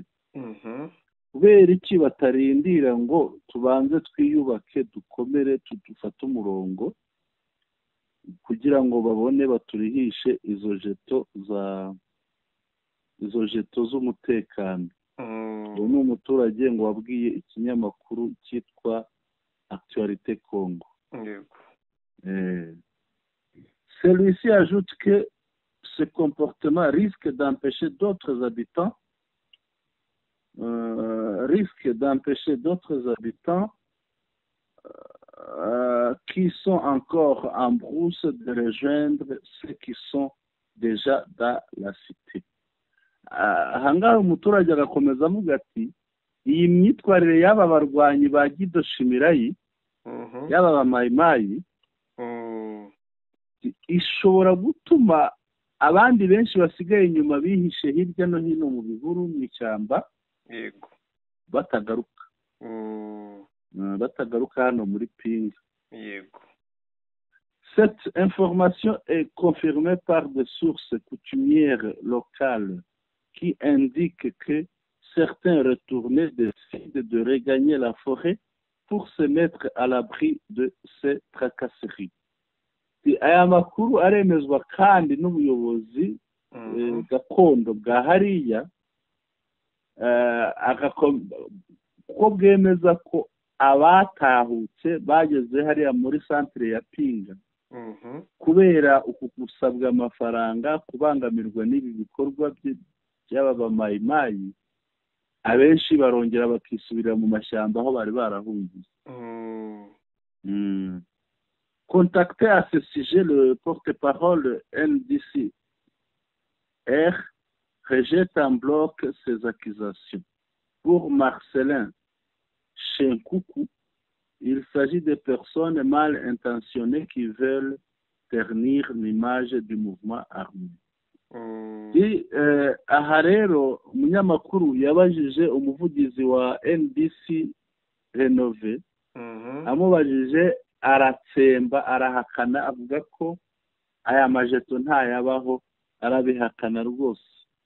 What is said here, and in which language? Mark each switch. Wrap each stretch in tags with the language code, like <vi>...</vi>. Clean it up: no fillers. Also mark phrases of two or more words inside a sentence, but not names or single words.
<rw>Kubera iki batarindira ngo tubanze twiyubake, dukomere, dufate umurongo kugira ngo babone baturihishe izo jeto z'umutekano? Uyu ni umuturage ngo wabwiye ikinyamakuru cyitwa Actualité Congo.</rw> <fr>Celui-ci ajoute que ce comportement risque d'empêcher d'autres habitants qui sont encore en brousse de rejoindre ceux qui sont déjà dans la cité.</fr> <rw>Aha ngaha umuturage agakomeza avuga ati iyi myitwarire y'aba barwanyi ba Guido Shimirai, y'aba bamayimayi, ishobora gutuma abandi benshi basigaye inyuma bihishe hirya no hino mu bihuru, mu ishyamba, yego, batagaruka hano muri Pinga. Yego.</rw> <fr>Cette information est confirmée par des sources coutumières locales qui indiquent que certains retournés décident de regagner la forêt pour se mettre à l'abri de ces tracasseries.</fr> <rw>Aya makuru aremezwa kandi n'ubuyobozi gakondo bwa hariya, ko bwemeza ko abatahutse bageze hariya muri centre ya Pinga kubera uku gusabwa amafaranga, kubangamirwa n'ibi bikorwa by'aba bamayimayi, abenshi barongera bakisubira mu mashyamba aho bari barahungiye.</rw> <fr>Contacté à ce sujet, le porte-parole NDCR rejette en bloc ces accusations. Pour Marcelin Chenkoukou, il s'agit de personnes mal intentionnées qui veulent ternir l'image du mouvement armé.</fr> <rw>Aha rero umunyamakuru yabajije umuvugizi wa NDC Renové, amubajije aratsemba, arahakana, avuga ko aya majeto ntayabaho, arabihakana rwose.</rw>